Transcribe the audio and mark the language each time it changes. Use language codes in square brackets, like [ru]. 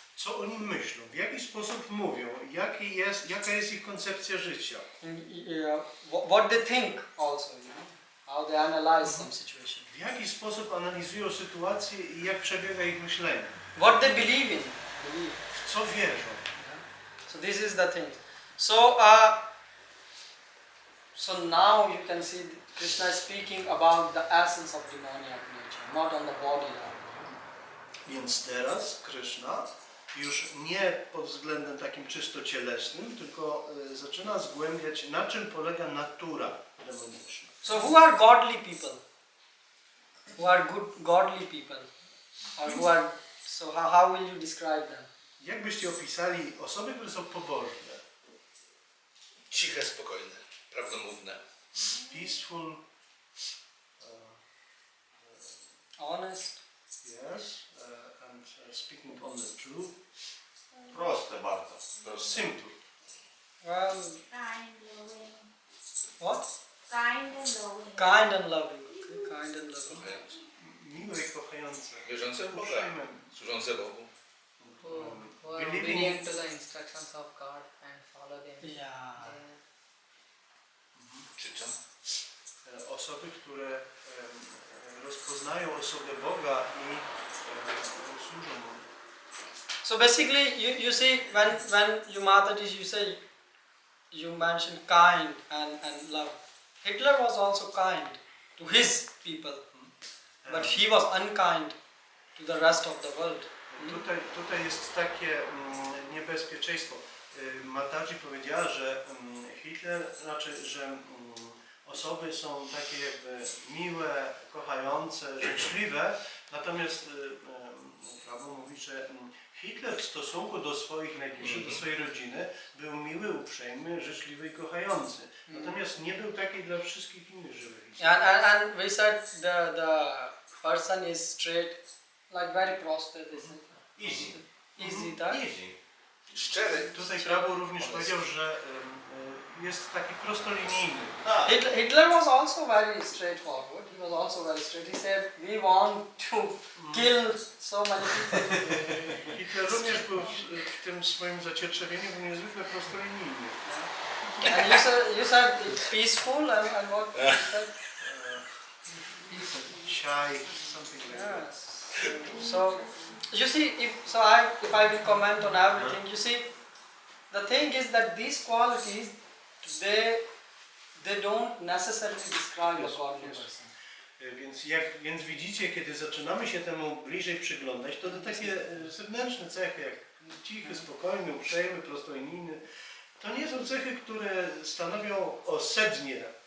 [pl] Co oni myślą, w jaki sposób mówią, jaka jest ich koncepcja życia. [en] What they think also, you know, how they analyze some situation. [pl] W jaki sposób analizują sytuację i jak przebiega ich myślenie. [en] What they believe in. [pl] W co wierzą. [en] So this is the thing. So now you can see Krishna is speaking about the essence of demoniac nature, not on the body level. [pl] Więc teraz Kryszna już nie pod względem takim czysto cielesnym, tylko zaczyna zgłębiać, na czym polega natura demoniczna. [en] So who are godly people? Who are good godly people? Or who are, so how will you describe them? [pl] Jak byście opisali osoby, które są pobożne? Ciche, spokojne, prawdomówne. [en] Peaceful. Honest. Yes. And speaking on the truth. [pl] Proste bardzo. Proste. [en] Simple. Well, Kind, loving. what? Kind and loving. Kind and loving. Okay, kind and loving. [pl] Kochające. Miłe i kochające. Wierzące w Boga. Uprzejme. Służące Bogu. [en] Who are obedient to the instructions of God and follow them. Yeah. Czyczą. [pl] Osoby, które rozpoznają osobę Boga i służą Mu. [en] So basically, you see, when you Mataji, you mentioned kind and love. Hitler was also kind to his people, but he was unkind to the rest of the world. [pl] Tutaj jest takie niebezpieczeństwo. Mataji powiedziała, że Hitler, że osoby są takie jakby miłe, kochające, życzliwe, natomiast Prabhu mówi, że Hitler w stosunku do swoich najbliższych, do swojej rodziny był miły, uprzejmy, życzliwy i kochający. Natomiast nie był taki dla wszystkich innych żywych istot. [en] And we said the person is straight, like very prostate, isn't it? Easy. Easy, [pl] tak? [en] Easy. [pl] Szczery. Tutaj Prabhu również powiedział, że jest taki prostolinijny. [en] Hitler was also very straightforward. He was also very straight. He said, "We want to kill so many people." [pl] Hitler również był w tym swoim zacietrzewieniu był niezwykle prostolinijny. [en] And you said it's peaceful and what you said? Shy, something like that. Yes. So you see, if I will comment on everything, you see, the thing is that these qualities they don't necessarily describe a godly person. [pl] Więc widzicie, kiedy zaczynamy się temu bliżej przyglądać, to te takie zewnętrzne cechy, jak cichy, spokojny, uprzejmy, prostolinijny, to nie są cechy, które stanowią o sednie